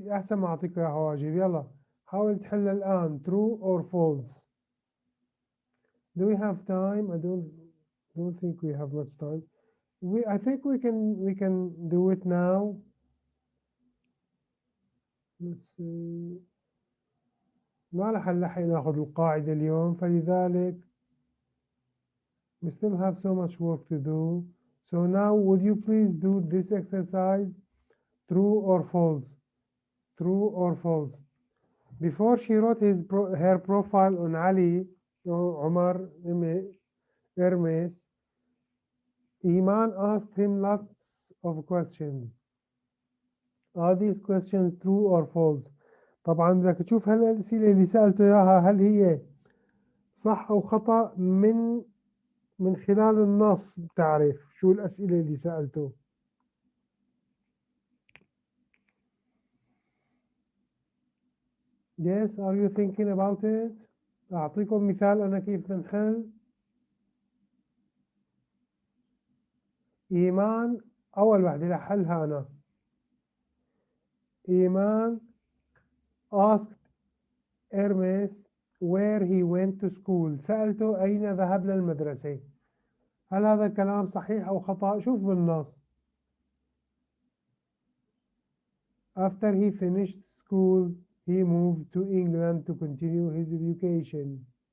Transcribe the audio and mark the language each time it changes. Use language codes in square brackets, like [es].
[ar] أحسن ما أعطيك يا واجب. يلا حاول تحل الآن true or false. [en] Do we have time? I don't think we have much time. I think we can do it now. Let's see. ما رح نلحق ناخذ القاعدة اليوم فلذلك we still have so much work to do. So now would you please do this exercise? True or false? True or false? Before she wrote her profile on Ali or Omar Hermes, Iman asked him lots of questions. Are these questions true or false? [ar] طبعا بدك تشوف هل الأسئلة اللي سألته إياها هل هي صح أو خطأ من خلال النص بتعرف شو الأسئلة اللي سألته. [en] Yes, are you thinking about it? [ar] أعطيكم مثال أنا كيف بنحل. إيمان أول وحدة رح حلها أنا. [en] إيمان asked Hermes where he went to school. [ar] سألته أين ذهب للمدرسة. هل هذا الكلام صحيح أو خطأ؟ شوف بالنص. [en] After he finished school, he moved to England to continue his education.